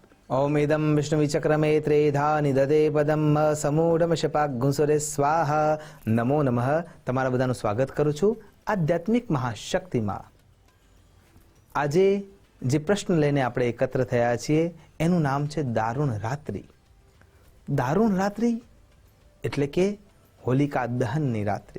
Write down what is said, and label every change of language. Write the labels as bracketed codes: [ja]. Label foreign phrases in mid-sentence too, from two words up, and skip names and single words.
[sa] ओमेदं विष्णुविचक्रमे त्रेधा निदते पदम समूढ़ शपागुंसुरे स्वाहा। नमो नमઃ। [gu] તમારા બધાનું સ્વાગત કરું છું આધ્યાત્મિક મહાશક્તિમાં। આજે જે પ્રશ્ન લઈને આપણે એકત્ર થયા છીએ એનું નામ છે દારૂણ રાત્રિ। દારૂણ રાત્રિ એટલે કે હોલિકા દહનની રાત્રિ।